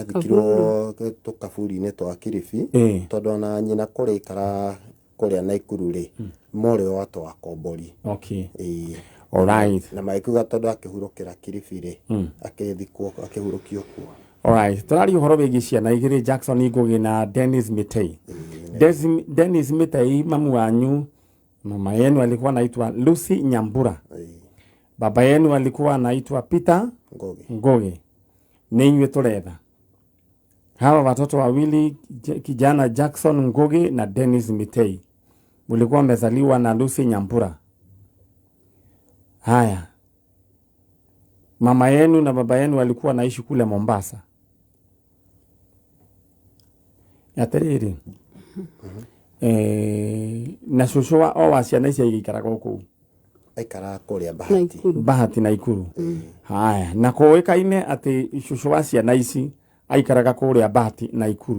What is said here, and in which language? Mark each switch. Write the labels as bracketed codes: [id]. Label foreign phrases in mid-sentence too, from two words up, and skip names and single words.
[ki] Athikirwo tũkaburi-inĩ twa Kilifi, tondũ ona nyina kũrĩa ikara kũrĩa Naikuru rĩ, morĩ wa twa Kombori. [en] Alright. [ki] Na maikuga tondũ akĩhurũkĩra Kilifi rĩ, akĩhurũkio kuo. [en] Alright. [ki] Tũraria ũhoro wĩgiĩ ciana igĩrĩ, Jackson Ngugi na Dennis Mitei. Dennis Mitei mamu wanyu, [sw] mama yenu alikuwa anaitwa Lucy Nyambura. Baba yenu alikuwa anaitwa Peter Ngugi. [ki] Nĩ inyuĩ tũretha. [sw] Hawa watoto wawili, kijana Jackson Ngugi na Dennis Mitei, mlikuwa mmezaliwa na Lucy Nyambura. Haya, mama yenu na baba yenu walikuwa naishi kule Mombasa. [ki] Yaterere. Na shushu wa ciana ici igikaraga gũkũ. Aikara kũrĩa Bahati. Bahati Naikuru. Haya, na kũĩkaine atĩ shushu wa ciana ici aikaraga kũrĩa Bahati Naikuru.